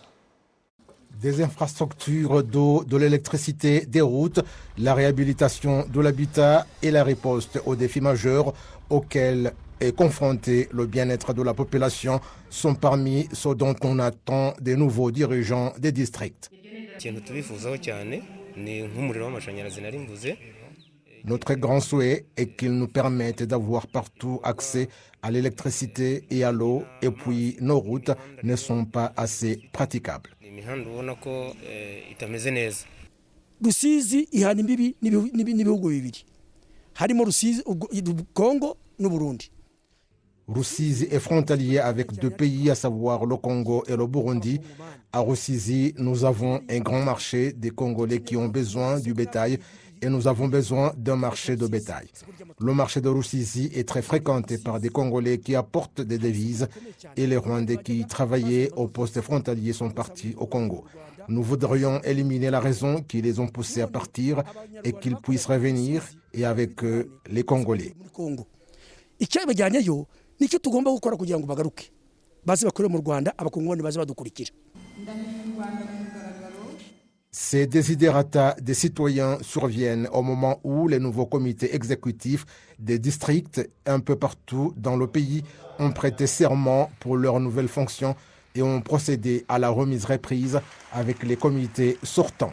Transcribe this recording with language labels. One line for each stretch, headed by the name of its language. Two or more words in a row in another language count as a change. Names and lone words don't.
French: Des infrastructures d'eau, de l'électricité, des routes, la réhabilitation de l'habitat et la riposte aux défis majeurs auxquels est confronté le bien-être de la population sont parmi ceux dont on attend des nouveaux dirigeants des districts. Notre grand souhait est qu'ils nous permettent d'avoir partout accès à l'électricité et à l'eau, et puis nos routes ne sont pas assez praticables.
Kinyarwanda: Rusizi ihana imbibi n'ibihugu bibiri harimo Rusizi Congo n'Uburundi.
French: Rusizi est frontalier avec 2 pays, à savoir le Congo et le Burundi. À Rusizi, nous avons un grand marché des Congolais qui ont besoin du bétail et nous avons besoin d'un marché de bétail. Le marché de Rusizi est très fréquenté par des Congolais qui apportent des devises et les Rwandais qui travaillaient au poste frontalier sont partis au Congo. Nous voudrions éliminer la raison qui les ont poussés à partir et qu'ils puissent revenir et avec eux les Congolais.
Kinyarwanda: Nicyo tugomba gukora kugira ngo bagaruke baze bakore mu Rwanda abakongomani baze badukurikira.
French: Ces desiderata des citoyens surviennent au moment où les nouveaux comités exécutifs des districts un peu partout dans le pays ont prêté serment pour leurs nouvelles fonctions et ont procédé à la remise reprise avec les comités sortants.